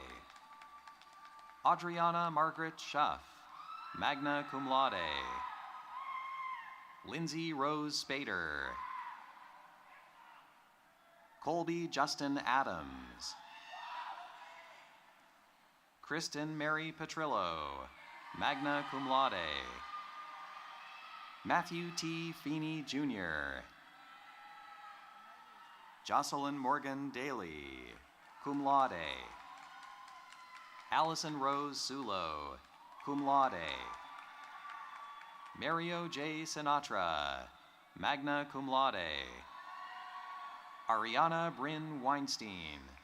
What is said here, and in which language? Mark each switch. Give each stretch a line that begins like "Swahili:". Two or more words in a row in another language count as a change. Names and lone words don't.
English: Adriana Margaret Schuff,
Latin: magna cum laude.
English: Lindsay Rose Spader. Colby Justin Adams. Kristen Mary Petrillo,
Latin: magna cum laude.
English: Matthew T. Feeney Jr. Jocelyn Morgan Daly,
Latin: cum laude.
English: Allison Rose Sulo,
Latin: cum laude.
English: Mario J. Sinatra,
Latin: magna cum laude.
English: Ariana Bryn Weinstein.